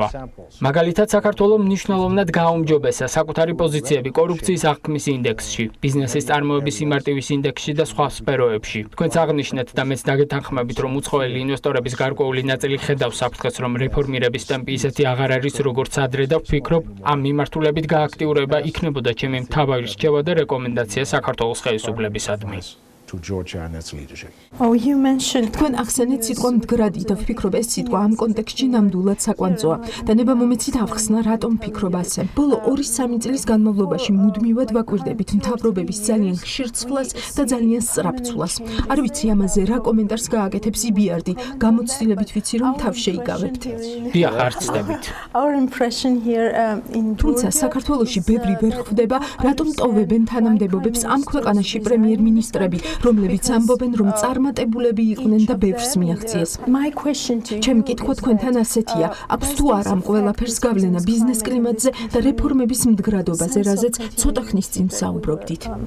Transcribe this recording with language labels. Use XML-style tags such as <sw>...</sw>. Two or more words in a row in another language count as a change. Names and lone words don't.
<ka>მაგალითად, საქართველომ მნიშვნელოვნად გააუმჯობესა საკუთარი პოზიციები კორუფციის აღქმის ინდექსში, ბიზნესის წარმოების სიმარტივის ინდექსში და სხვა სფეროებში. თქვენც აღნიშნეთ და მეც დაგეთანხმებით, რომ უცხოელი ინვესტორების გარკვეული ნაწილი ხედავს საფრთხეს, რომ რეფორმირების ტემპი ისეთი აღარ არის, როგორც ადრე და ვფიქრობ, ამ მიმართულებით გააქტიურება იქნებოდა ჩემი მთავარი რჩევა და რეკომენდაცია საქართველოს ხელისუფლებისადმი.</ka> <en>To Georgia and its leadership. Oh, you mentioned</en> <ka>თქვენ ახსენეთ სიტყვა მდგრადი და ვფიქრობ ეს სიტყვა ამ კონტექსტში ნამდვილად საკვანძოა. და ნება მომეცით ავხსნა, რატომ ვფიქრობ ასე. ბოლო 2-3 წლის განმავლობაში მუდმივად ვაკვირდებით მთავრობების ძალიან ხშირ ცვლას და ძალიან სწრაფ ცვლას. არ ვიცი ამაზე რა კომენტარს გააკეთებს EBRD, გამოცდილებით ვიცი, რომ თავ შეიგავებთ. დიახ, არ ცდებით.</ka> <en>Our impression here in</en> <ka>თუმცა საქართველოში ბევრი ვერ ხვდება, რატომ ტოვებენ თანამდებობებს ამ ქვეყანაში პრემიერ-მინისტრები, რომლებიც ამბობენ, რომ წარმატებულები იყვნენ და ბევრს მიაღწიეს. ჩემი კითხვა თქვენთან ასეთია, აქვს თუ არა ამ ყველაფერს გავლენა ბიზნეს კლიმატზე და რეფორმების მდგრადობაზე, რაზეც ცოტა ხნის წინ საუბრობდით.</ka>